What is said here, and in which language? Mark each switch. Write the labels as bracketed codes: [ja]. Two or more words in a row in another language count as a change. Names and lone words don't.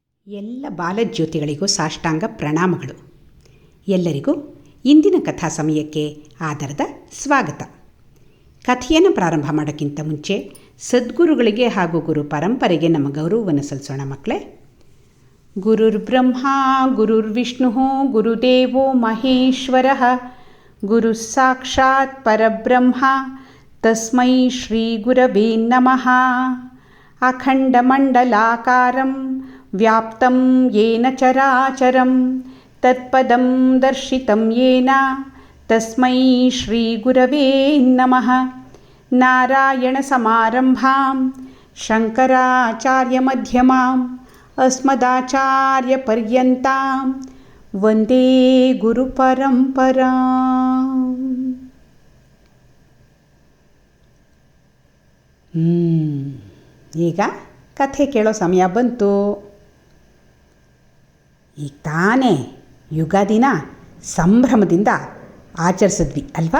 [kn] ಎಲ್ಲ ಬಾಲಜ್ಯೋತಿಗಳಿಗೂ ಸಾಷ್ಟಾಂಗ ಪ್ರಣಾಮಗಳು. ಎಲ್ಲರಿಗೂ ಇಂದಿನ ಕಥಾ ಸಮಯಕ್ಕೆ ಆಧಾರದ ಸ್ವಾಗತ. ಕಥೆಯನ್ನು ಪ್ರಾರಂಭ ಮಾಡೋಕ್ಕಿಂತ ಮುಂಚೆ ಸದ್ಗುರುಗಳಿಗೆ ಹಾಗೂ ಗುರು ಪರಂಪರೆಗೆ ನಮ್ಮ ಗೌರವವನ್ನು ಸಲ್ಲಿಸೋಣ ಮಕ್ಕಳೇ. [sa] ಗುರುರ್ ಬ್ರಹ್ಮ ಗುರುರ್ ವಿಷ್ಣು ಗುರುದೇವೋ ಮಹೇಶ್ವರ ಗುರು ಸಾಕ್ಷಾತ್ ಪರಬ್ರಹ್ಮ ತಸ್ಮೈ ಶ್ರೀ ಗುರವೇ ನಮಃ. ಅಖಂಡಮಂಡಲಾಕಾರಂ ವ್ಯಾಪ್ತಂ ಯೇನ ಚರಾಚರಂ ತತ್ಪದಂ ದರ್ಶಿತಂ ಯೇನ ತಸ್ಮೈ ಶ್ರೀ ಗುರವೇ ನಮಃ. ನಾರಾಯಣ ಸಮಾರಂಭಾಂ ಶಂಕರಾಚಾರ್ಯ ಮಧ್ಯಮಾಂ ಅಸ್ಮದಾಚಾರ್ಯ ಪರ್ಯಂತಾಂ ವಂದೇ ಗುರು ಪರಂಪರಾಂ. [kn] ಈಗ ಕಥೆ ಕೇಳೋ ಸಮಯ ಬಂತು. ಈಗ ತಾನೇ ಯುಗಾದಿನ ಸಂಭ್ರಮದಿಂದ ಆಚರಿಸಿದ್ವಿ ಅಲ್ವಾ?